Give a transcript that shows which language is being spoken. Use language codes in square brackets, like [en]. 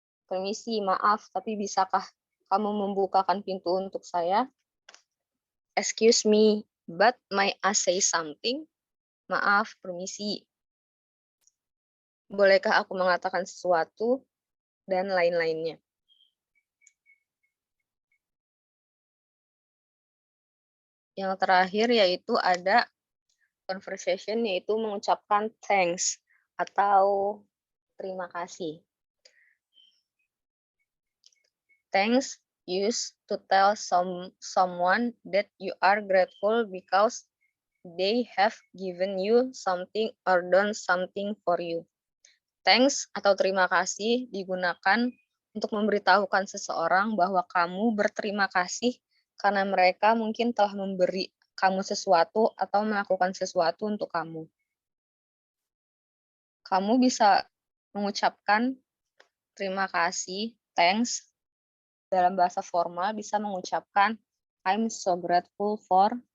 [id] Permisi, maaf, tapi bisakah kamu membukakan pintu untuk saya? [en] Excuse me, but may I say something? [id] Maaf, permisi. Bolehkah aku mengatakan sesuatu? Dan lain-lainnya. Yang terakhir yaitu ada conversation, yaitu mengucapkan thanks atau terima kasih. [en] Thanks used to tell someone that you are grateful because they have given you something or done something for you. [id] Thanks atau terima kasih digunakan untuk memberitahukan seseorang bahwa kamu berterima kasih karena mereka mungkin telah memberi kamu sesuatu atau melakukan sesuatu untuk kamu. Kamu bisa mengucapkan terima kasih, thanks, dalam bahasa formal bisa mengucapkan [en] I'm so grateful for.